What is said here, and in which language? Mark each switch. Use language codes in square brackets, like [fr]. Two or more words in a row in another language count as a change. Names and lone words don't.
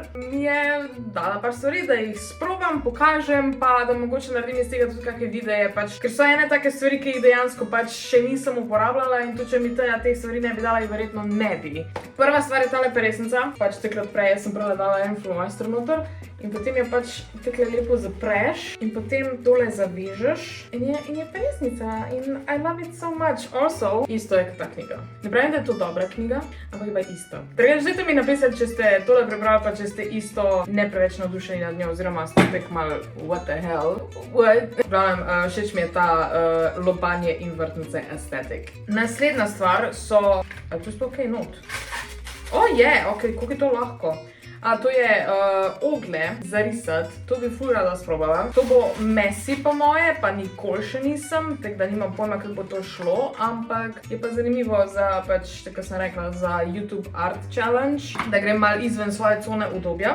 [sl] Mi je dala par stvari, da jih sprobam, pokažem, pa da mogoče naredim iz tega tudi kakšne videe, pač, ker so ene take stvari, ki jih dejansko pač še nisem uporabljala in tudi če mi Teja teh stvari ne bi dala, jih verjetno ne bi. Prva stvar je tale peresnica, pač takrat prej sem prva dala en flomajster noter in potem je pač takle lepo zapreš in potem tole zavežeš in je peresnica in [en] I love it so much. [sl] Also, isto je kot ta knjiga. Ne pravim, da je to dobra knjiga, ampak je pa isto. Tako, želite mi napisati, če ste tole prebrali, pa če ste isto ne preveč navdušeni nad njo, oziroma ste tek malo [en] what the hell? [sl] What? Pravim, všeč mi je ta lobanje in vrtnice aesthetic. Naslednja stvar so... A tu sploh kaj not? O je, ok, koliko je to lahko. To je ogle za risati, to bi ful rada sprobala. To bo messy po moje, pa nikoli še nisem, tako da nimam pojma, kako bo to šlo, ampak je pa zanimivo za, pač, tako sem rekla, za YouTube Art Challenge, da grem malo izven svoje cone udobja.